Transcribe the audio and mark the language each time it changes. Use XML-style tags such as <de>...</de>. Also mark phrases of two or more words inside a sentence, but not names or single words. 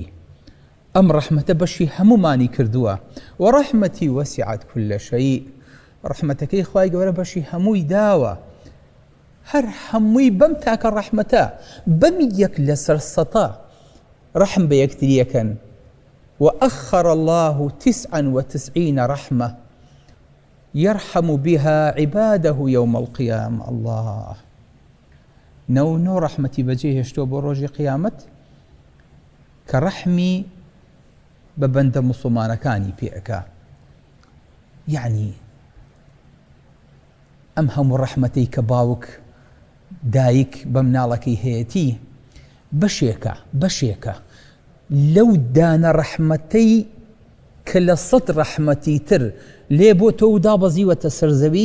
<ckb>ئەم ڕەحمەتە بەشی هەمومانی کردووە.</ckb> <ar>وەڕەحمەتی وەسیعەت كل شەیء.</ar> <ckb>ڕەحمەتەکەی خوای گەورە بەشی هەمووی داوە. هەر هەمووی بەم تاکە ڕەحمەتە بەم یەک لەسەر 100 ڕەحم بە یەکتریەکەن.</ckb> <ar>وأخر الله 99 رحمة يرحم بها عباده يوم القيامة.</ar> <ckb>الله 9 ڕەحمەتی بەجێ هێشتۆ بۆ ڕۆژی قیامەت کە ڕەحمی بە بەندە موسڵمانەکانی پێەکا. یعنی ئەم هەموو ڕەحمەتەی کە باوک دایک بە مناڵەکەی هەیەتی بەشێکە لەو دانە ڕەحمەتەی کە لە 100 ڕەحمەتی تر لێ بۆ تۆ دابەزیوەتە سەرزەوی.</ckb>